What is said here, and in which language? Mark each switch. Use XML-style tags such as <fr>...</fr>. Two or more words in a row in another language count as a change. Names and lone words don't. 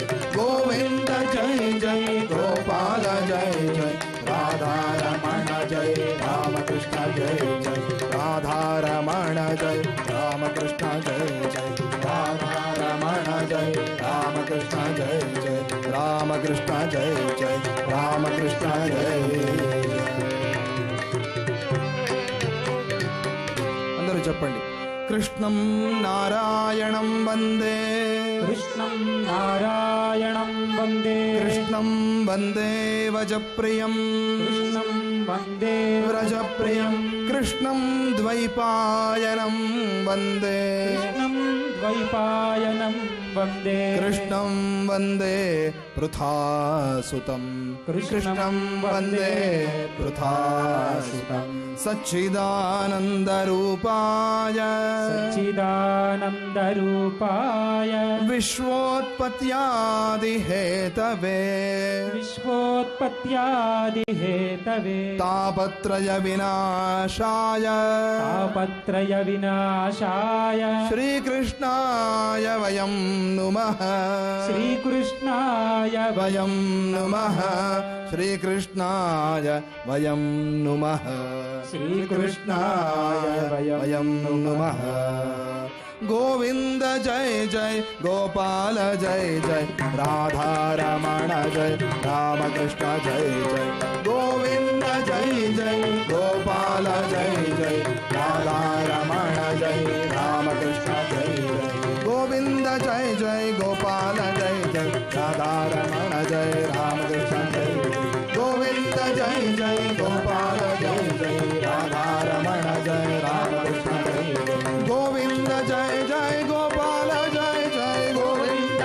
<sa>गोविंद जय जय, गोपाल जय जय, राधारमण जय, रामकृष्ण जय जय. राधारमण जय, रामकृष्ण जय जय, राधारमण जय, रामकृष्ण जय जय, रामकृष्ण जय जय, रामकृष्ण जय जय.</sa> <te>అందరూ చెప్పండి.</te> <sa>కృష్ణం నారాయణం వందే, कृष्णं नारायणं वन्दे, కృష్ణం వందే వజప్రియం, कृष्णं वन्दे వ్రజప్రియం. కృష్ణం ద్వైపాయనం వందే, कृष्णं द्वैपायनं वन्दे, కృష్ణం వందే పృథాసుతం, కృష్ణం వందే పృథాసుతం. సచ్చిదానందరూపాయ, सच्चिदानन्दरूपाय విశ్వోత్పత్యాదిహేతవే, विश्वोत्पत्त्यादिहेतवे తాపత్రయ వినాశాయ, तापत्रयविनाशाय శ్రీకృష్ణాయ వయం నుమః, श्रीकृष्णाय వయం నుమః, శ్రీకృష్ణాయ వయం నుమః, श्रीकृष्णाय వయం నుమః. गोविंद जय जय, गोपाल जय जय, राधारमण जय, रामकृष्ण जय जय. गोविंद జై గోపాల జై జై రాధారమణ జై రామకృష్ణ జై జై గోవింద జై జై గోపాల జై జై రాధారమణ జై రామకృష్ణ జై జై గోవింద జై జై గోపాల జై జై రాధారమణ జై రామకృష్ణ జై జై గోవింద జై జై గోపాల జై జై గోవింద</sa>